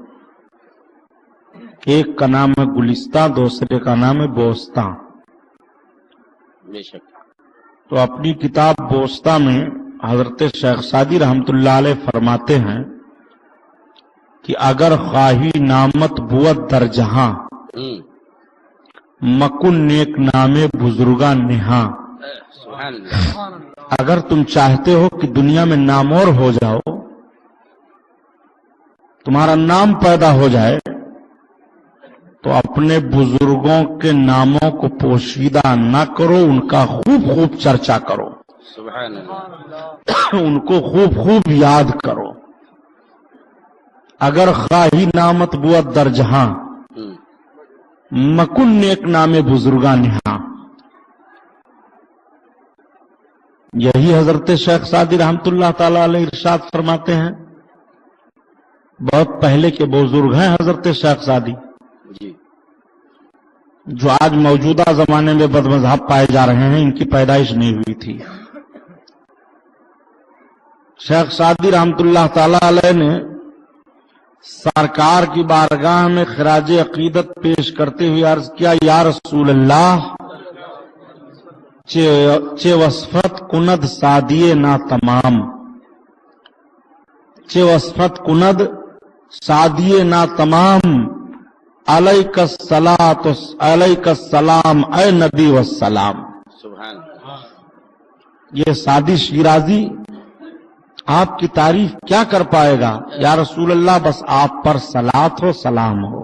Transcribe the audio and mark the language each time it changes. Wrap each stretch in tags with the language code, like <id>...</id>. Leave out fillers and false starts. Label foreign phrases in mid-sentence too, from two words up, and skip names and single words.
<ur>ایک کا نام ہے گلستان، دوسرے کا نام ہے بوستان۔ بے شک۔ تو اپنی کتاب بوستان میں حضرت شیخ سعدی</ur> <ar>رحمت اللہ علیہ</ar> <ur>فرماتے ہیں کہ</ur> <fa>اگر خواہی نامت بود در جہاں مکن نیک نامے بزرگاں نہاں۔</fa> <ar>سبحان اللہ۔</ar> <ur>اگر تم چاہتے ہو کہ دنیا میں نامور ہو جاؤ، تمہارا نام پیدا ہو جائے، تو اپنے بزرگوں کے ناموں کو پوشیدہ نہ کرو، ان کا خوب خوب چرچا کرو،</ur> <ar>سبحان اللہ،</ar> <ur>ان کو خوب خوب یاد کرو۔</ur> <fa>اگر خواہی نامت بود در جہاں مکن نیک نام بزرگاں نہاں۔</fa> <ur>یہی حضرت شیخ سعدی</ur> <ar>رحمت اللہ تعالی علیہ</ar> <ur>ارشاد فرماتے ہیں۔ بہت پہلے کے بزرگ ہیں حضرت شیخ سعدی، جی، جو آج موجودہ زمانے میں بد مذہب پائے جا رہے ہیں، ان کی پیدائش نہیں ہوئی تھی۔ شیخ سعدی</ur> <ar>رحمت اللہ تعالی علیہ</ar> <ur>نے سرکار کی بارگاہ میں خراج عقیدت پیش کرتے ہوئے عرض کیا</ur> <ar>یا رسول اللہ</ar> <fa>چه وصفت کند سادی نا تمام، چه وصفت کند سادی نا تمام، علیک السلام اے نبی والسلام۔</fa> <ur>سبحان یہ سادی شیرازی آپ کی تعریف کیا کر پائے گا؟</ur> <ar>یا رسول اللہ</ar> <ur>بس آپ پر صلات ہو، سلام ہو۔</ur>